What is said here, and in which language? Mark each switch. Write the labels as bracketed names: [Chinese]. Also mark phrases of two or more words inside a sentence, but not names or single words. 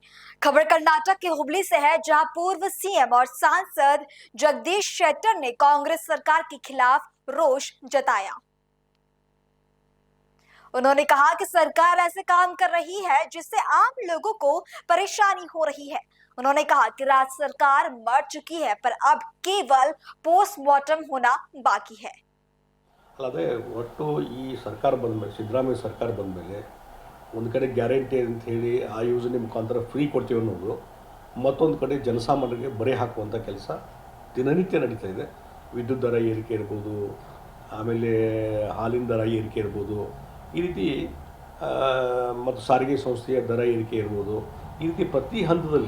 [Hindi] खबर कर्नाटक के हुबली से है, जहां पूर्व सीएम और सांसद जगदीश शेट्टर ने कांग्रेस सरकार के खिलाफ रोष जताया। उन्होंने कहा कि सरकार ऐसे काम कर रही है जिससे आम लोगों को परेशानी हो रही है। उन्होंने कहा कि राज्य सरकार मर चुकी है, पर अब केवल पोस्टमार्टम होना बाकी है। [Kannada] ಅಲ್ಲದೆ ಒಟ್ಟು ಈ ಸರ್ಕಾರ ಬಂದಮೇಲೆ ಸಿದ್ದರಾಮಯ್ಯ ಸರ್ಕಾರ ಬಂದಮೇಲೆ ಒಂದು ಕಡೆ ಗ್ಯಾರಂಟಿ ಅಂತ ಹೇಳಿ ಆ ಯೋಜನೆ ಮುಖಾಂತರ ಫ್ರೀ ಕೊಡ್ತೀವಿ ಅನ್ನೋದು, ಮತ್ತೊಂದು ಕಡೆ ಜನಸಾಮಾನ್ಯರಿಗೆ ಬರೆ ಹಾಕುವಂಥ ಕೆಲಸ ದಿನನಿತ್ಯ ನಡೀತಾ ಇದೆ. ವಿದ್ಯುತ್ ದರ ಏರಿಕೆ ಇರ್ಬೋದು, ಆಮೇಲೆ ಹಾಲಿನ ದರ ಏರಿಕೆ ಇರ್ಬೋದು, ಈ ರೀತಿ ಮತ್ತು ಸಾರಿಗೆ ಸಂಸ್ಥೆಯ ದರ ಏರಿಕೆ ಇರ್ಬೋದು, ಈ ರೀತಿ ಪ್ರತಿ ಹಂತದಲ್ಲಿ.